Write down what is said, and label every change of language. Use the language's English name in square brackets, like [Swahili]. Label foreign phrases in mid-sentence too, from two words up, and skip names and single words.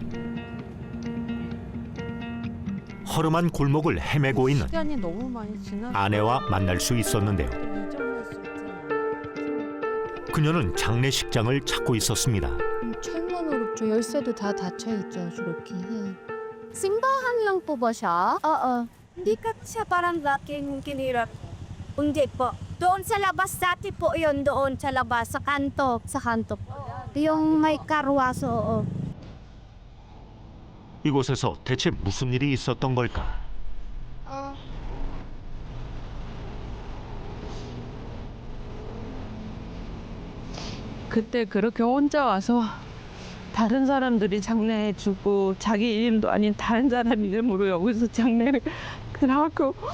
[Korean] 허름한 골목을 헤매고 있는 시간이 너무 많이 지나서 아내와 만날 수 있었는데요. 잊어버릴 수 있잖아요. 그녀는 장례식장을 찾고 있었습니다. 철문으로 저 열쇠도 다 닫혀있죠, 저렇게. [Filipino] Simbahan lang po ba siya? Oo. Hindi ka siya parang laking kinirap. Hindi po. Doon sa labas dati po yun, doon sa labas, sa kanto. Sa kanto po. Yung may karwaso, oo. [Korean] 이곳에서 대체 무슨 일이 있었던 걸까? 그때 그렇게 혼자 와서 다른 사람들이 장례해주고 자기 이름도 아닌 다른 사람 이름으로 여기서 장례를 하고